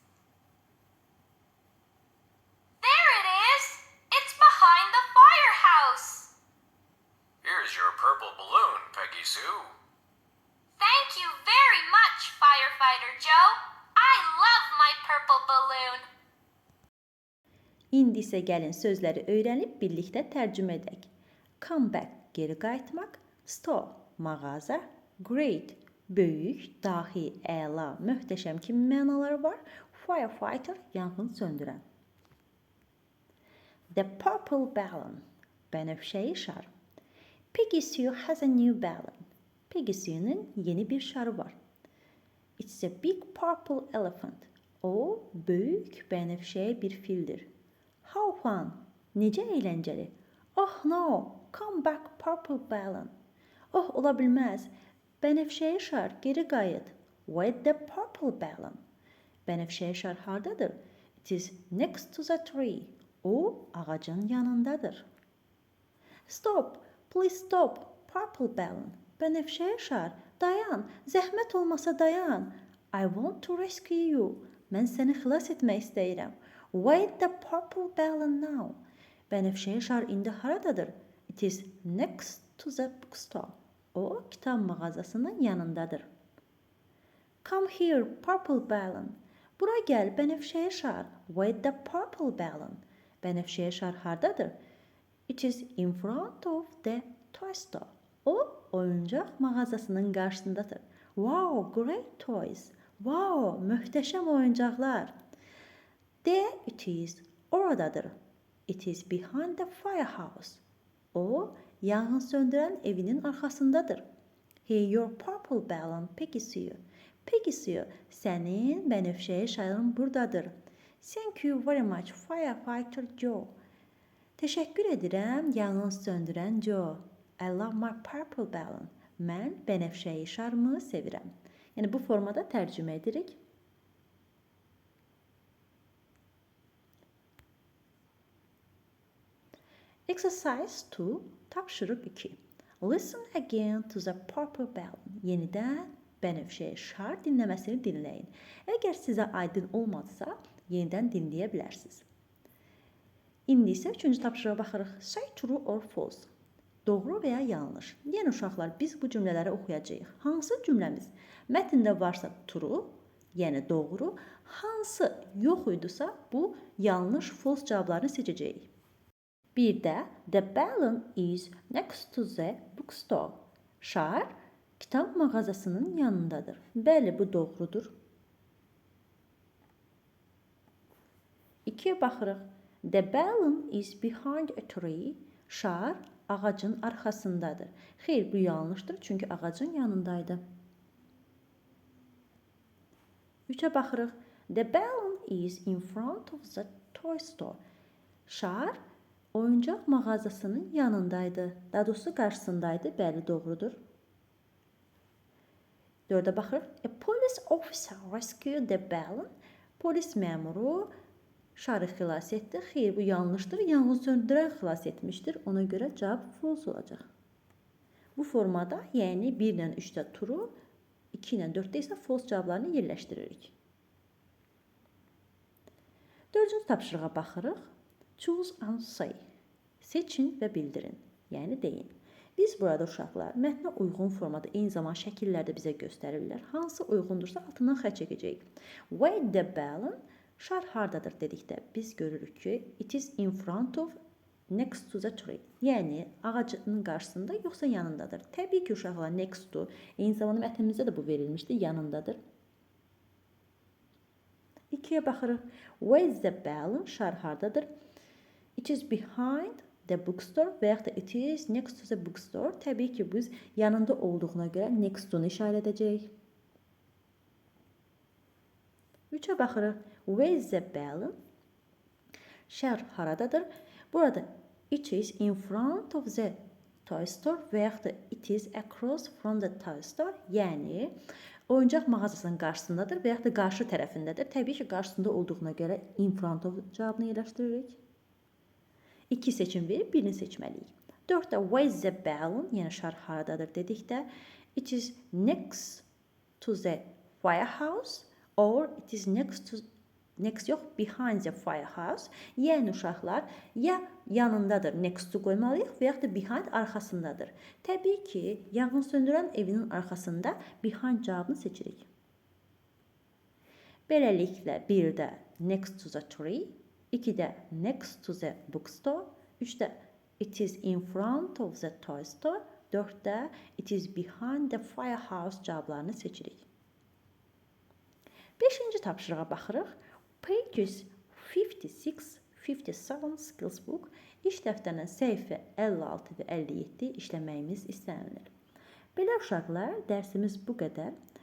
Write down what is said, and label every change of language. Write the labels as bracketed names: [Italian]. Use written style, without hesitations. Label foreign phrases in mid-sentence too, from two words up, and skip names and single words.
[English] There it is! It's behind the firehouse! Here's your purple balloon, Peggy Sue. Thank you very much, Firefighter Joe. I love my purple balloon. [Azerbaijani] İndi isə gəlin sözləri öyrənib birlikdə tərcümə edək. [English] Come back, [Azerbaijani] geri qayıtmaq. Store, mağaza. Great, böyük, dahi, əla, möhtəşəm kimi mənaları var. Firefighter, yanğın söndürən. [English] The purple balloon, [Azerbaijani] bənövşəyi şar. [English] Peggy Sue has a new balloon. [Azerbaijani] Peggy Sue'nun yeni bir şarı var. [English] It's a big purple elephant. [Azerbaijani] O, böyük, bənövşəyi bir fildir. [English] How fun, [Azerbaijani] necə əyləncəli. [English] Oh no, come back purple balloon. [Azerbaijani] Oh, ola bilməz. Bənövşəyi şar, geri qayıt. [English] Where's the purple balloon? [Azerbaijani] Bənövşəyi şar hardadır? [English] It is next to the tree. [Azerbaijani] O, ağacın yanındadır. [English] Stop, please stop, purple balloon. [Azerbaijani] Bənövşəyi şar, dayan, zəhmət olmasa dayan. [English] I want to rescue you. [Azerbaijani] Mən səni xilas etmək istəyirəm. [English] Where's the purple balloon now? [Azerbaijani] Bənövşəyi şar indi haradadır? [English] It is next to the bookstore. [Azerbaijani] O, kitab mağazasının yanındadır. [English] Come here, purple balloon. [Azerbaijani] Bura gəl, bənövşəyi şar. [English] Where's the purple balloon? [Azerbaijani] Bənövşəyi şar hardadır? [English] It is in front of the toy store. [Azerbaijani] O, oyuncaq mağazasının qarşısındadır. [English] Wow, great toys. [Azerbaijani] Wow, möhtəşəm oyuncaqlar. [English] There it is. Oradadır. It is behind the firehouse. [Azerbaijani] O, yanğın söndürən evinin arxasındadır. [English] Here your purple balloon, Peggy Sue. [Azerbaijani] Peggy Sue, sənin bənövşəyi şarın buradadır. [English] Thank you very much, Firefighter Joe. [Azerbaijani] Təşəkkür edirəm, yanğın söndürən Joe. [English] I love my purple balloon. [Azerbaijani] Mən bənövşəyi şarımı sevirəm. Yəni, bu formada tərcümə edirik. [English] Exercise 2, tapşırıq 2. Listen again to the purple balloon. [Azerbaijani] Yenidən bənövşəyi şar dinləməsini dinləyin. Əgər sizə aydın olmadısa, yenidən dinləyə bilərsiniz. İndi isə 3-cü tapşırığa baxırıq. [English] Say true or false. [Azerbaijani] Doğru və ya yanlış. Yəni, uşaqlar, biz bu cümlələri oxuyacağıq. Hansı cümləmiz mətndə varsa true, yəni doğru, hansı yox idisə, bu yanlış, false cavablarını seçəcəyik. Bir də, [English] the balloon is next to the bookstore. [Azerbaijani] Şar, kitab mağazasının yanındadır. Bəli, bu doğrudur. 2-yə baxırıq. [English] The balloon is behind a tree. [Azerbaijani] Şar, ağacın arxasındadır. Xeyr, bu yanlışdır, çünki ağacın yanındaydı. 3-ə baxırıq. [English] The balloon is in front of the toy store. [Azerbaijani] Şar, oyuncaq mağazasının yanındaydı. Daha doğrusu qarşısındaydı. Bəli, doğrudur. 4-ə baxırıq. [English] A police officer rescued the balloon. [Azerbaijani] Polis məmuru şarı xilas etdi. Xeyr, bu yanlışdır. Yanğın söndürən xilas etmişdir. Ona görə cavab false olacaq. Bu formada, yəni 1 ilə 3-də true, 2 ilə 4-də isə false cavablarını yerləşdiririk. Dördüncü tapşırığa baxırıq. [English] Choose and say. [Azerbaijani] Seçin və bildirin, yəni deyin. Biz burada uşaqlar mətnə uyğun formada eyni zamanda şəkillərdə bizə göstərirlər. Hansı uyğundursa altından xətt çəkəcəyik. [English] Where the balloon? [Azerbaijani] Şar hardadır dedikdə biz görürük ki, [English] it is in front of, next to the tree. [Azerbaijani] Yəni ağacın qarşısında yoxsa yanındadır. Təbii ki, uşaqlar [English] next to, [Azerbaijani] eyni zamanda mətnimizdə də bu verilmişdi, yanındadır. 2-yə baxırıq. [English] Where is the balloon? [Azerbaijani] Şar hardadır? [English] It is behind the bookstore [Azerbaijani] və yaxud da [English] it is next to the bookstore. [Azerbaijani] Təbii ki, biz yanında olduğuna görə [English] next to- [Azerbaijani] nu işarə edəcəyik. 3-ə baxırıq. [English] Where is the balloon? [Azerbaijani] Şar haradadır? [English] Burada it is in front of the toy store [Azerbaijani] və yaxud da [English] it is across from the toy store. [Azerbaijani] Yəni oyuncaq mağazasının qarşısındadır və yaxud da qarşı tərəfindədir. Təbii ki, qarşısında olduğuna görə [English] in front of [Azerbaijani] cavabını yerləşdiririk. 2 seçim verib birini seçməliyik. [English] 4-də where is the balloon? [Azerbaijani] Yəni şar haradadır dedikdə [English] it is next to the firehouse or it is next yox, behind the firehouse. [Azerbaijani] Yəni uşaqlar ya yanındadır, [English] next to [Azerbaijani] qoymalıyıq və yaxud da behind arxasındadır. Təbii ki, yanğın söndürən evinin arxasında behind cavabını seçirik. Beləliklə 1-də [English] next to the tree, 2-də next to the bookstore, 3-də it is in front of the toy store, 4-də it is behind the firehouse [Azerbaijani] cavablarını seçirik. 5-ci tapşırığa baxırıq. [English] Pages 56-57 skills book [Azerbaijani] iş dəftərinin səhifə 56 və 57 işləməyimiz istənilir. Belə uşaqlar, dərsimiz bu qədər.